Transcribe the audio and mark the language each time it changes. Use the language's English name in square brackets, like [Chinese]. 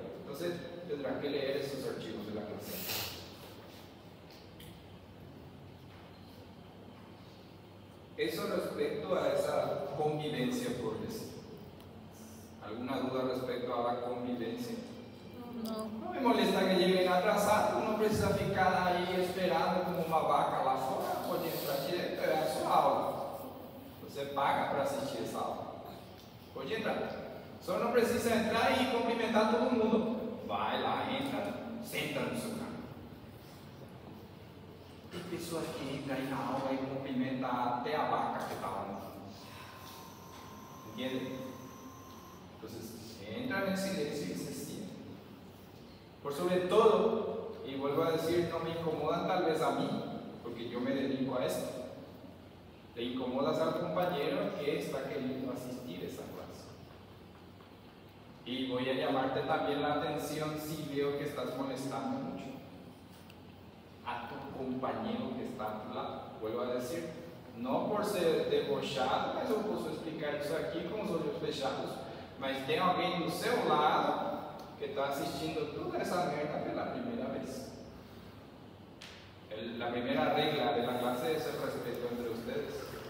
[Spanish] Entonces tendrán que leer esos archivos de la clase. Eso respecto a esa convivencia, por decir. ¿Alguna duda respecto a la convivencia? [Portuguese] Não. [Spanish] No me molesta que lleguen atrasados, [Portuguese] no precisa ficar ahí esperando como uma vaca lá fora, pode entrar direto, é a sua aula. Você paga para assistir essa aula. Pode entrar. Só não precisa entrar e cumprimentar todo mundo. Vai lá, entra, senta no seu carro. Tem pessoas que entram aí na aula e cumprimentam até a vaca que está lá no fundo. Entende? Então, entra em silêncio e [Spanish] se sienta. Por sobre todo, y vuelvo a decir, no me incomodan tal vez a mí, porque yo me dedico a esto. Le incomodas al compañero que está queriendo asistir a esa clase. Y voy a llamarte también la atención si veo que estás molestando mucho a tu compañero que está a tu lado. Vuelvo a decir, no por ser debochado, [Portuguese] mas eu posso explicar isso aqui com os olhos fechados, mas tem alguém do seu lado que está assistindo toda essa merda pela primeira vez. [Spanish] La primera regla de la clase es el respeto entre ustedes.